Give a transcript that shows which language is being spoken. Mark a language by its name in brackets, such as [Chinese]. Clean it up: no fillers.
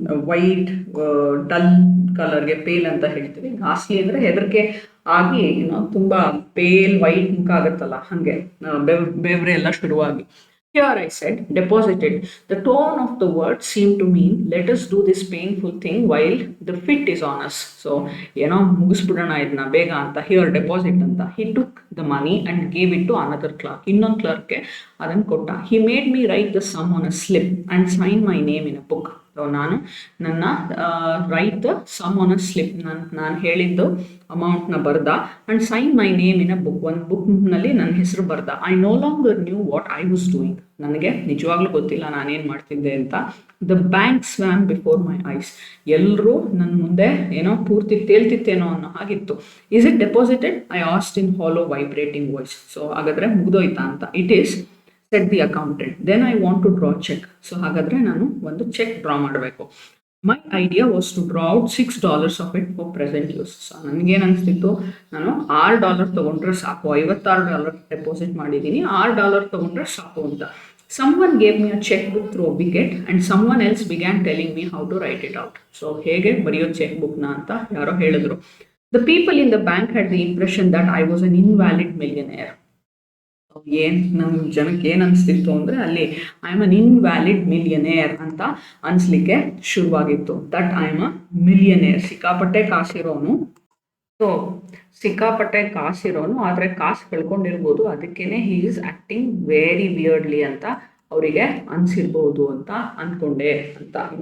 [Kannada] White dull ಕಲರ್ಗೆ pale ಅಂತ ಹೇಳ್ತೀವಿ. ಘಾಸ್ಲಿ ಅಂದರೆ ಹೆದರಿಕೆ ಆಗಿ ತುಂಬ ಪೇಲ್ ವೈಟ್ ಮುಖ ಆಗುತ್ತಲ್ಲ ಹಾಗೆ, ಬೆವ್ರೆ ಎಲ್ಲ ಶುರುವಾಗಿ. [English] Here, I said, deposited. The tone of the word seemed to mean, let us do this painful thing while the fit is on us. [Kannada] So, ಮುಗಿಸ್ಬಿಡೋಣ ಇದನ್ನ ಬೇಗ ಅಂತ. [English] Here, deposit ಅಂತ. He took the money and gave it to another clerk. [Kannada] ಇನ್ನೊಂದು ಕ್ಲರ್ಕ್ಗೆ ಅದನ್ನು ಕೊಟ್ಟ. [English] He made me write the sum on a slip and sign my name in a book. [Kannada] So ನಾನು ನನ್ನ [English] write the sum on a slip, [Kannada] ನಾನು ಹೇಳಿದ್ದು ಅಮೌಂಟ್ನ ಬರ್ದ. [English] And sign my name in a book. [Kannada] ಒಂದು ಬುಕ್ನಲ್ಲಿ ನನ್ನ ಹೆಸರು ಬರ್ದ. [English] I no longer knew what I was doing. [Kannada] ನನಗೆ ನಿಜವಾಗ್ಲೂ ಗೊತ್ತಿಲ್ಲ ನಾನೇನು ಮಾಡ್ತಿದ್ದೆ ಅಂತ. [English] The bank swam before my eyes. [Kannada] ಎಲ್ಲರೂ ನನ್ನ ಮುಂದೆ ಪೂರ್ತಿ ತೇಲ್ತಿತ್ತೇನೋ ಅನ್ನೋ ಹಾಗಿತ್ತು. [English] Is it deposited? I asked in hollow vibrating voice. [Kannada] So ಹಾಗಾದರೆ ಮುಗ್ದೋಯ್ತಾ ಅಂತ. [English] It is said the accountant. Then I want to draw check. [Kannada] So ಹಾಗಾದರೆ ನಾನು ಒಂದು ಚೆಕ್ ಡ್ರಾ ಮಾಡಬೇಕು. [English] My idea was to draw out $6 of it for present use. [Kannada] So ನನಗೇನು ಅನಿಸ್ತಿತ್ತು, ನಾನು $6 ತೊಗೊಂಡ್ರೆ ಸಾಕು. $56 ಡೆಪಾಸಿಟ್ ಮಾಡಿದ್ದೀನಿ, $6 ತೊಗೊಂಡ್ರೆ ಸಾಕು ಅಂತ. [English] Someone gave me a checkbook through a wicket and someone else began telling me how to write it out. [Kannada] So ಹೇಗೆ ಬರೆಯೋ ಚೆಕ್ ಬುಕ್ನ ಅಂತ ಯಾರೋ ಹೇಳಿದ್ರು. [English] The people in the bank had the impression that I was an invalid millionaire. [Kannada] ನಮ್ಮ ಜನಕ್ಕೆ ಏನು ಅನಿಸ್ತಿತ್ತು ಅಂದರೆ ಅಲ್ಲಿ [English] I am an invalid millionaire [Kannada] ಅಂತ ಅನಿಸ್ಲಿಕ್ಕೆ ಶುರುವಾಗಿತ್ತು. [English] That I am a millionaire. [Kannada] ಸಿಕ್ಕಾಪಟ್ಟೆ ಕಾಸಿರೋನು. ಸೊ ಸಿಕ್ಕಾಪಟ್ಟೆ ಕಾಸಿರೋನು, ಆದರೆ ಕಾಸು ಕಳ್ಕೊಂಡಿರ್ಬೋದು. ಅದಕ್ಕೇನೆ [English] he is acting very weirdly [Kannada] ಅಂತ ಅವರಿಗೆ ಅನಿಸಿರ್ಬೋದು ಅಂತ ಅಂದ್ಕೊಂಡೆ ಅಂತ.